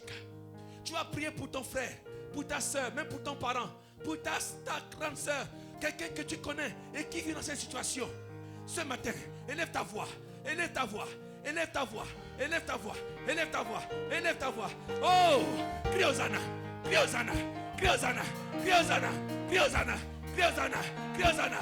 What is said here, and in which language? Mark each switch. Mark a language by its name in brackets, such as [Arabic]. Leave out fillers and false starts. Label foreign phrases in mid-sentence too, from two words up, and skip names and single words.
[French] Tu vas prier pour ton frère, pour ta soeur, même pour ton parent, pour ta grande soeur, quelqu'un que tu connais et qui vit dans cette situation. Ce matin, élève ta voix, élève ta voix, élève ta voix, élève ta voix, élève ta voix, élève ta voix. Oh, crie Hosanna, crie Hosanna, crie Hosanna, crie Hosanna, crie Hosanna, crie Hosanna, crie Hosanna.